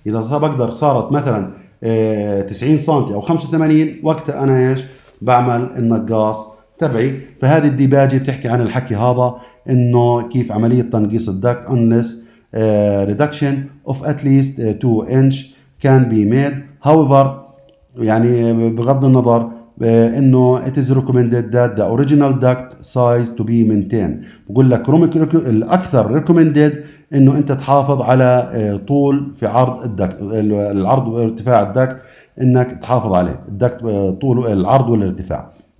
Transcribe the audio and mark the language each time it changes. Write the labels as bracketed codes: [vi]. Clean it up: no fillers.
[ar] اذا بقدر صارت مثلا 90 سنتي او 85، وقتها انا ايش بعمل النقاص تبعي. فهذه الديباجه بتحكي عن الحكي هذا، انه كيف عمليه تنقيص الدكت [en] unless reduction of at least 2 inch can be made. however [ar] يعني بغض النظر انه [en] it is recommended that the original duct size to be maintained. [ar] بقول لك الاكثر recommended انه انت تحافظ على طول في عرض الدكت، العرض وارتفاع الدكت انك تحافظ عليه، الدكت طول العرض والارتفاع.